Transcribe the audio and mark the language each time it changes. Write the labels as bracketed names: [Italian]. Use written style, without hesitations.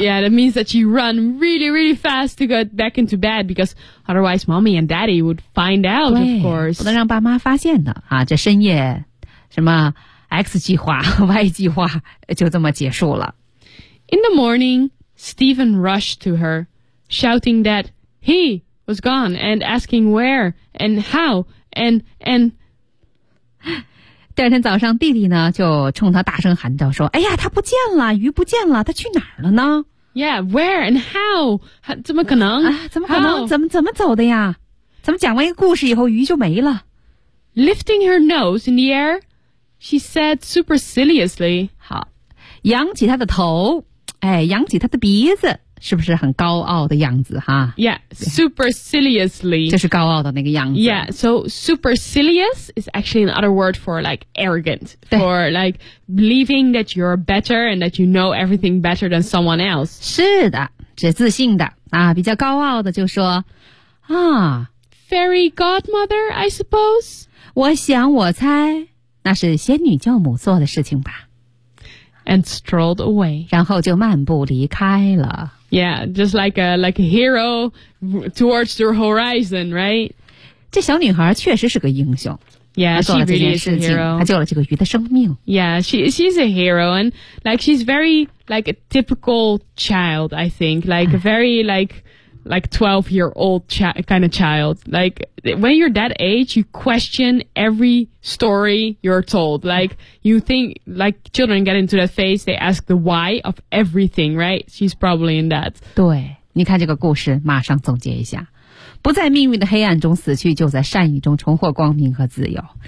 [English] Yeah, that means that you run really, really fast to get back into bed because otherwise mommy and daddy would find out, of course. [Chinese] 不能让爸妈发现的啊，这深夜什么 X 计划 Y 计划就这么结束了。 [English] In the morning, Stephen rushed to her, shouting that he was gone and asking where and how and. [Chinese] 第二天早上，弟弟呢就冲他大声喊道：“说，哎呀，他不见了，鱼不见了，他去哪儿了呢 [English] ？”Yeah, where and how? [Chinese] 怎么可能？啊、怎么可能？怎么走的呀？怎么讲完一个故事以后，鱼就没了 [English] ？Lifting her nose in the air, she said superciliously, [Chinese] 好。扬起他的头，哎，扬起他的鼻子，是不是很高傲的样子哈 [English] ？Yeah, superciliously， [Chinese] 就是高傲的那个样子。 [English] Yeah, so supercilious is actually another word for like arrogant, for like believing that you're better and that you know everything better than someone else. [Chinese] 是的，指自信的啊，比较高傲的就说啊 [English] ，Fairy godmother, I suppose. [Chinese] 我想，我猜那是仙女教母做的事情吧。 [English] And strolled away. [Chinese] 然后就漫步离开了。 [English] Yeah, just like a hero towards the horizon, right? [Chinese] 这小女孩确实是个英雄。 [English] Yeah, she really is a hero. [Chinese] 她救了这个鱼的生命。 [English] Yeah, she's a hero. And like, she's very like a typical child, I think. Like a very like 12-year-old kind of child. Like, when you're that age, you question every story you're told. Like, you think, like, children get into that phase, they ask the why of everything, right? She's probably in that. [Chinese] 对，你看这个故事，马上总结一下。不在命运的黑暗中死去，就在善意中重获光明和自由。